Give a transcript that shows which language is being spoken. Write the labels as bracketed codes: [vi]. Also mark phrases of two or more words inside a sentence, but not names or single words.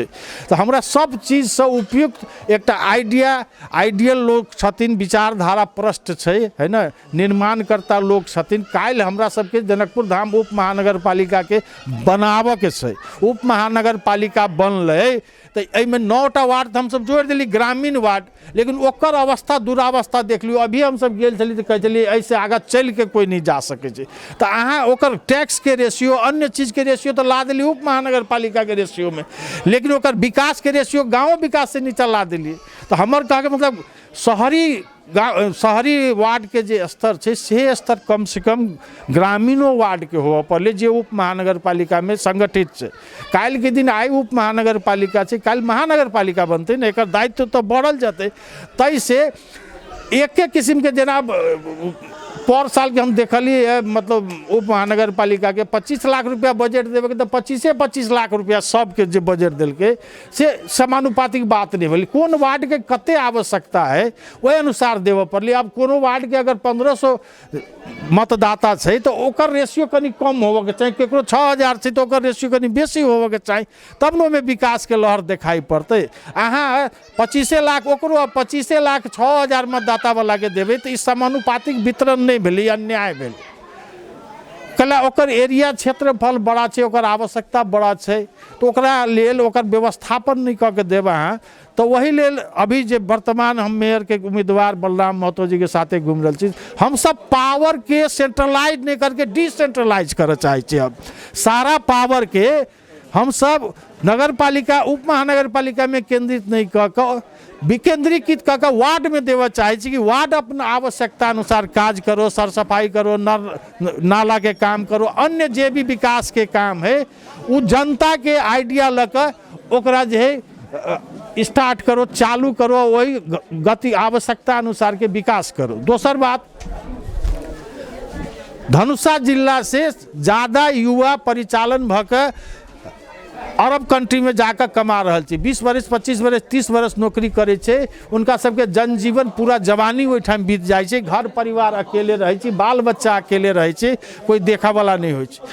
[mai] तो हमरा सब चीज से उपयुक्त एकटा आइडियल लोग छथिन, विचारधारा प्रष्ट छै है ना, निर्माणकर्ता लोग छथिन। काल्हि हमरा सबके जनकपुर धाम उप महानगर पालिका के बनाबऽ के छै। उप महानगर पालिका बनलै तो एहिमे 9टा वार्ड हम सब जोड़ दिली ग्रामीण वार्ड, लेकिन ओकर अवस्था दुरावस्था देख लियो। अभी हम सब गेल छली तो कह चलिए ऐसे आगे चल के कोई नहीं जा सके छै। तो अहाँ ओकर टैक्स के रेशियो, अन्य चीज के रेशियो तो ला दिली उप महानगर पालिका के रेशियो में, लेकिन ओकर विकास के रेशियो गाँव विकास से नीचा ला दिली। तो हमर कहे के मतलब शहरी वार्ड के जे स्तर छै से स्तर कम से कम ग्रामीणों वार्ड के होवऽ पड़ले, जे उप महानगर पालिका में संगठित छै। काल्हि के दिन आइ उप महानगर पालिका छै, काल्हि महानगर पालिका बनते न, एकर दायित्व तो बढ़ल जाते। तै से एक किस्म के जेना पर साल के हम देखलिए, मतलब उप महानगर पालिका के 25 लाख रुपया बजट देवे के, तो 25 लाख रुपया सबके जो बजट दिलके से समानुपातिक बात नहीं भेल। कौन वार्ड के कते आवश्यकता है वही अनुसार देव पड़ल। अब कोनो वार्ड के अगर 1500 मतदाता है तो ओकर रेशियो कनी कम होवे के चाहिए, केकरो 6000 है तो ओकर रेशियो कनी बेसी होवे के चाहिए, तब न में विकास के लहर दिखाई पड़ते। अहाँ 25 लाख ओकरो 25 लाख 6000 मतदाता वाला के देवे तो इस समानुपातिक वितरण नहीं भेल, अन्याय भेल। कला ओकर एरिया क्षेत्रफल बड़ा छै, ओकर आवश्यकता बड़ा छै, तो ओकरा लेल ओकर व्यवस्थापन नहीं कऽ के देबा है। तो वही लेल अभी जे वर्तमान हम मेयर के उम्मीदवार बलराम महतो जी के साथे घूम रहे छी, हम सब पावर के सेंट्रलाइज नहीं करके डिसेंट्रलाइज करे चाहे छी। अब सारा पावर के हम सब नगर पालिका उप महानगर पालिका में केंद्रित नहीं कऽ विकेंद्रीकृत कऽ वार्ड में देवा चाहे छी, कि वार्ड अपना आवश्यकता अनुसार काज करो, सर सफाई करो, नाला के काम करो, अन्य जे भी विकास के काम है वो जनता के आइडिया लऽ ओकरा जे है स्टार्ट करो, चालू करो, वही गति आवश्यकता अनुसार के विकास करो। दोसर बात, धनुषा जिला से ज़्यादा युवा परिचालन भऽ [en] Arab country [mai] में जाकर कमा रहल छै। 20 वर्ष 25 वर्ष 30 वर्ष नौकरी करे छै, उनका सबके जनजीवन पूरा जवानी ओहिठाम बीत जाइ छै, घर परिवार अकेले रहे छै, बाल बच्चा अकेले रहे छै, कोई देखा वाला नहीं होइ छै।